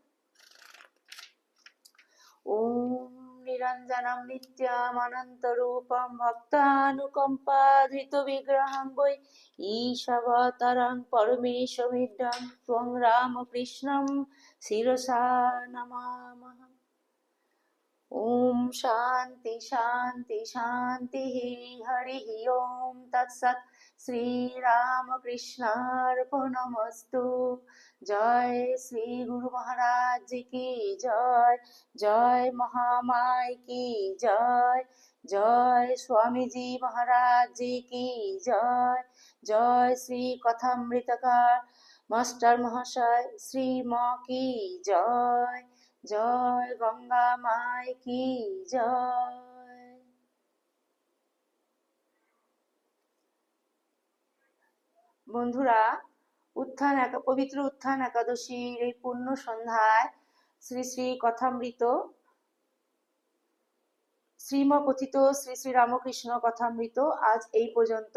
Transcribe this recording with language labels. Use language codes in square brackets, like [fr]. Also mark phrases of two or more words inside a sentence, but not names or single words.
[sa] ওম নিরঞ্জনম নিত্যমনন্তরূপম ভক্তানুকম্পাধৃতবিগ্রহং বৈ ঈশাবতারং পরমেশমিড্ডং ত্বং রামকৃষ্ণং শিরসা নমামः। ओम शांति शांति शांति। हरि ओम तत्सत्। श्री रामकृष्णार्पणमस्तु। [hi] जय श्री गुरु महाराज की जय। जय महामाय की जय। जय स्वामी जी महाराज जी की जय। जय श्री कथामृतकार मास्टर महाशय श्री माँ की जय। जय गंगा माई की जय। [bn] বন্ধুরা, পবিত্র উত্থান একাদশীর এই পূর্ণ সন্ধ্যায় শ্রী শ্রী কথামৃত শ্রীমকথিত শ্রী শ্রী রামকৃষ্ণ কথামৃত আজ এই পর্যন্ত।